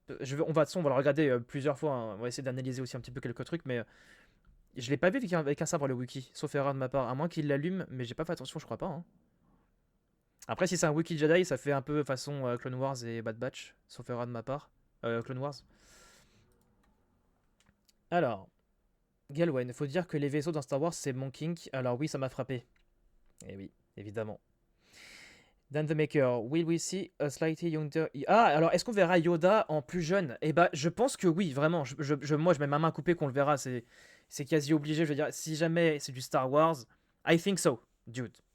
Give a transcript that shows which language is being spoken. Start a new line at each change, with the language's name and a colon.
French: On va le regarder plusieurs fois, hein. On va essayer d'analyser aussi un petit peu quelques trucs, mais je l'ai pas vu avec un sabre le Wookiee, sauf erreur de ma part, à moins qu'il l'allume, mais j'ai pas fait attention, je crois pas, hein. Après, si c'est un Wookiee Jedi, ça fait un peu façon Clone Wars et Bad Batch, sauf erreur de ma part. Clone Wars. Alors, Galwen, faut dire que les vaisseaux dans Star Wars, c'est mon kink. Alors oui, ça m'a frappé. Eh oui, évidemment.
English: Dan the Maker, will we see a slightly younger...
French: Ah, alors est-ce qu'on verra Yoda en plus jeune? Eh bah, je pense que oui, vraiment. Moi, je mets ma main coupée qu'on le verra. C'est quasi obligé. Je veux dire, si jamais c'est du Star Wars,
English: I think so, dude.